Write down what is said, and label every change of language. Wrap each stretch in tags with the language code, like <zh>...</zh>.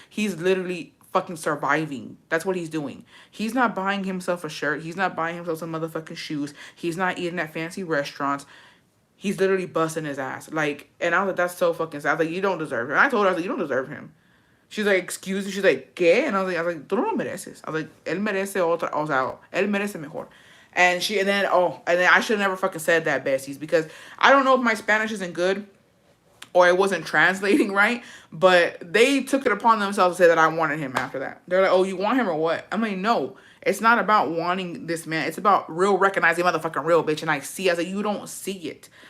<en>He's literally fucking surviving. That's what he's doing. He's not buying himself a shirt. He's not buying himself some motherfucking shoes. He's not eating at fancy restaurants. He's literally busting his ass. Like, and I was like, that's so fucking sad. I was like, you don't deserve him. And I told her, I was like, you don't deserve him. She's like, excuse me. She's like,</en> <es>¿qué?</es> <en>And I was like,</en> <es>tú no lo mereces.</es> <en>I was like,</en> <es>él merece otra, o sea, él merece mejor.</es> <en>And then I should have never fucking said that, besties, because I don't know if my Spanish isn't good or it wasn't translating right, but they took it upon themselves to say that I wanted him after that. They're like, oh, you want him or what? I'm like, no. It's not about wanting this man. It's about real recognizing motherfucking real, bitch. And I see, I was like, you don't see it.</en>